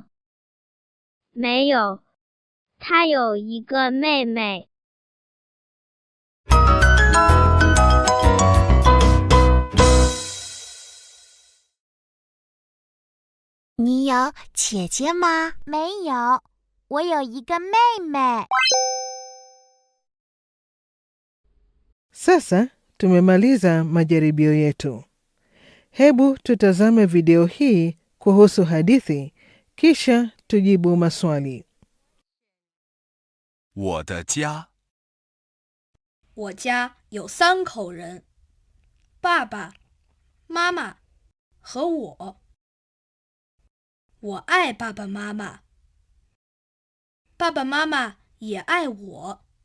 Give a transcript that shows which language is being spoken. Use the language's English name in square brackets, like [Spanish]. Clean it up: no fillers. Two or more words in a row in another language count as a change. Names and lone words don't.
[Chinese] 没有，她有一个妹妹。你有姐姐吗？没有，我有一个妹妹。 [Swahili] Sasa tumemaliza majaribio yetu. Hebu tutazame video hii kuhusu hadithi, kisha tujibu maswali. [Chinese] 我的家，我家有3口人，爸爸、妈妈和我。我爱爸爸妈妈，爸爸妈妈也爱我。